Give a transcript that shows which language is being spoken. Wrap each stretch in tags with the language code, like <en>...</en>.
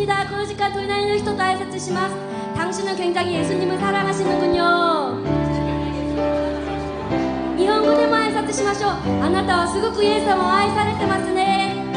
<ja>この時間隣の人と挨拶します。</ja> <ko>당신은 굉장히 예수님을 사랑하시는군요. 일본어로</ko> <ja>挨拶しましょう.あなたはすごくイエス様を愛されてますね.</ja>